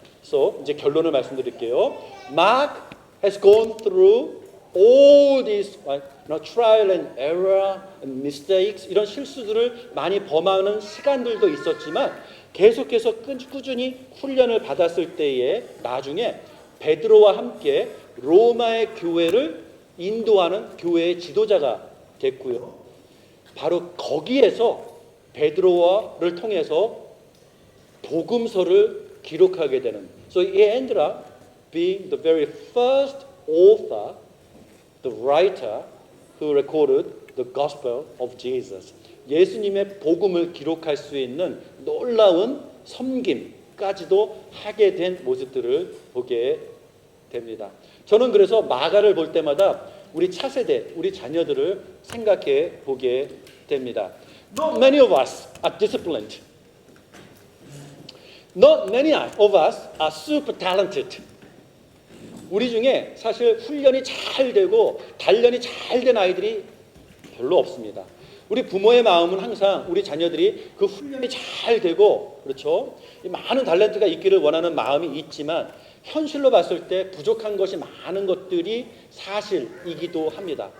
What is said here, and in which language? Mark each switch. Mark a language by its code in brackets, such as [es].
[ko] 그래서 이제 결론을 말씀드릴게요. [en] Mark has gone through all these trial and error and mistakes, [ko] 이런 실수들을 많이 범하는 시간들도 있었지만 계속해서 꾸준히 훈련을 받았을 때에 나중에 베드로와 함께 로마의 교회를 인도하는 교회의 지도자가 됐고요. 바로 거기에서 베드로를 통해서 복음서를 기록하게 되는, [en] so he ended up being the very first author, the writer who recorded the gospel of Jesus. [ko] 예수님의 복음을 기록할 수 있는 놀라운 섬김까지도 하게 된 모습들을 보게 됩니다. 저는 그래서 마가를 볼 때마다 우리 차세대, 우리 자녀들을 생각해 보게 됩니다. [en] Not many of us are disciplined. Not many of us are super talented. [ko] 우리 중에 사실 훈련이 잘 되고 단련이 잘 된 아이들이 별로 없습니다. 우리 부모의 마음은 항상 우리 자녀들이 그 훈련이 잘 되고, 그렇죠? 많은 탤런트가 있기를 원하는 마음이 있지만 현실로 봤을 때 부족한 것이 많은 것들이 사실이기도 합니다.